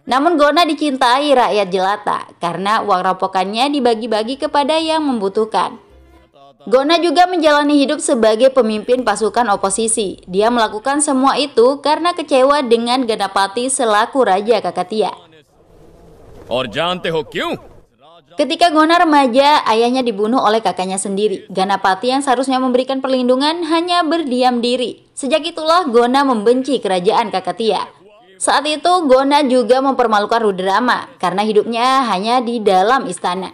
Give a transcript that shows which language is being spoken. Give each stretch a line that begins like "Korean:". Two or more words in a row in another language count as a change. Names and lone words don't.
Indonesian: Namun Gona dicintai rakyat jelata karena uang rampokannya dibagi-bagi kepada yang membutuhkan. Gona juga menjalani hidup sebagai pemimpin pasukan oposisi. Dia melakukan semua itu karena kecewa dengan Ganapati selaku Raja Kakatiya.
Hindi: और जानते हो क्यों?
Indonesian: Ketika Gona remaja, ayahnya dibunuh oleh kakaknya sendiri. Ganapati yang seharusnya memberikan perlindungan hanya berdiam diri. Sejak itulah Gona membenci kerajaan Kakatiya. Saat itu Gona juga mempermalukan Rudrama karena hidupnya hanya di dalam istana.